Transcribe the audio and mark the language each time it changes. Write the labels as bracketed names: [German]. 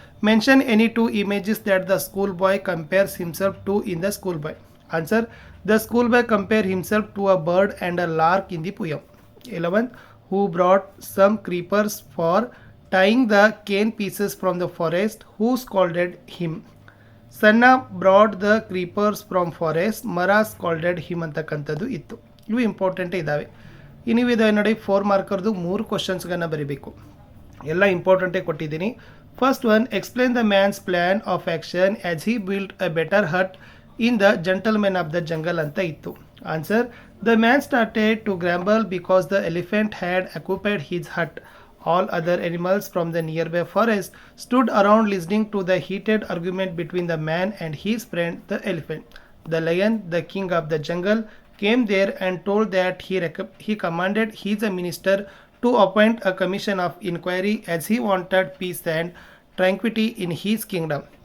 [English] Mention any 2 images that the schoolboy compares himself to in the schoolboy. Answer, the schoolboy compared himself to a bird and a lark in the poem. 11th. Who brought some creepers for tying the cane pieces from the forest? Who scolded him? Sanna brought the creepers from forest, Mara scolded him [Kannada] ಅಂತಕ್ಕಂಥದ್ದು ಇತ್ತು. ಇವು ಇಂಪಾರ್ಟೆಂಟೇ ಇದ್ದಾವೆ. ನೀವು ಇದಾವೆ ನೋಡಿ 4 ಮಾರ್ಕರ್ದು 3 ಕ್ವಶನ್ಸ್ಗಳನ್ನು ಬರೀಬೇಕು. ಎಲ್ಲ ಇಂಪಾರ್ಟೆಂಟೇ ಕೊಟ್ಟಿದ್ದೀನಿ. [English] first one, explain the man's plan of action as he built a better hut in the gentlemen of the jungle [Kannada] ಅಂತ ಇತ್ತು. [English] Answer, the man started to grumble because the elephant had occupied his hut. All other animals from the nearby forest stood around listening to the heated argument between the man and his friend the elephant. The lion, the king of the jungle, came there and told that he commanded his minister to appoint a commission of inquiry as he wanted peace and tranquility in his kingdom.